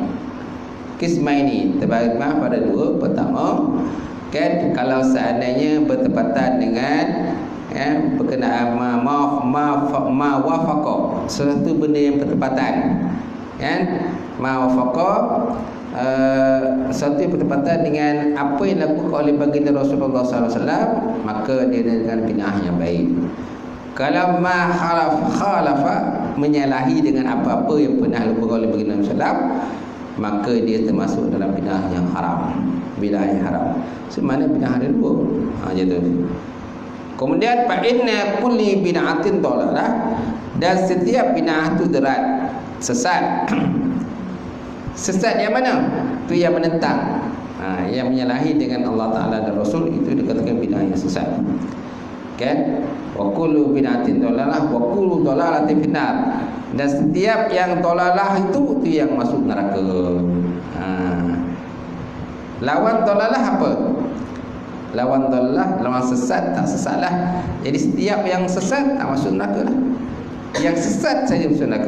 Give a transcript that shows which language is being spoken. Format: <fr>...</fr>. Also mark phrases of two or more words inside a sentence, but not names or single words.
<ms>Kismaini terbagi pada dua. Pertama, kan kalau seandainya bertepatan dengan berkenaan</ms> <ar>ma wafaqa,</ar> <ms>sesuatu benda yang bertepatan, kan,</ms> <ar>ma wafaqa,</ar> <ms>sesuatu yang bertepatan dengan apa yang dilakukan oleh baginda Rasulullah SAW, maka dia dengan bid'ah yang baik. Kalau</ms> <ar>ma khalafa,</ar> <ms>menyalahi dengan apa-apa yang pernah dilakukan oleh baginda Rasulullah SAW, maka dia termasuk dalam bid'ah yang haram. Bid'ah yang haram. Semana bid'ah ada dua. Macam tu. Kemudian</ms> <ar>fa inna kulli bid'atin dhalalah,</ar> <ms>dan setiap bid'ah itu derat, sesat. Sesat yang mana? Itu yang menentang, yang menyalahi dengan Allah Ta'ala dan Rasul, itu dikatakan bid'ah yang sesat. Kan?</ms> <ar>Wa kullu bid'atin dhalalah wa kullu dhalalatin finnar.</ar> <ms>Dan setiap yang dhalalah itu yang masuk neraka. Lawan dhalalah apa? Lawan dhalalah, lawan sesat, tak sesatlah. Jadi setiap yang sesat tak masuk neraka lah. Yang sesat saja masuk neraka.</ms>